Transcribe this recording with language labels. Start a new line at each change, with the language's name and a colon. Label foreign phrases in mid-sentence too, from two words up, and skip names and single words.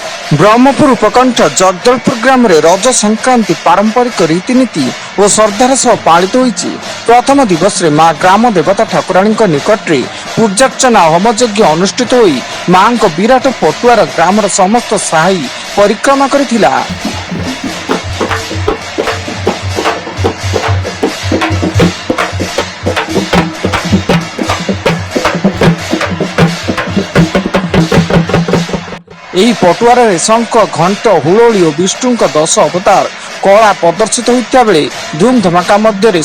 Odia: ବ୍ରହ୍ମପୁର ଉପକଣ୍ଠ ଜଗଦଳପୁର ଗ୍ରାମରେ ରଜ ସଂକ୍ରାନ୍ତି ପାରମ୍ପରିକ ରୀତିନୀତି ଓ ଶ୍ରଦ୍ଧାର ସହ ପାଳିତ ହୋଇଛି। ପ୍ରଥମ ଦିବସରେ ମାଁ ଗ୍ରାମ ଦେବତା ଠାକୁରାଣୀ ନିକଟରେ ପୂଜାର୍ଚ୍ଚନା ହୋମ ଯଜ୍ଞ ଅନୁଷ୍ଠିତ ହୋଇ ମାଁଙ୍କ ବିରାଟ ପଟୁଆର ଗ୍ରାମର ସମସ୍ତ ସାହି ପରିକ୍ରମା କରିଥିଲା। ଏହି ପଟୁଆରରେ ଶଙ୍ଖ ଘଣ୍ଟ ହୁଳହୁଳି ଓ ବିଷ୍ଣୁଙ୍କ 10 ଅବତାର କଳା ପ୍ରଦର୍ଶିତ ହୋଇଥିବା ବେଳେ ଧୁମ୍ ଧମାକା ମଧ୍ୟରେ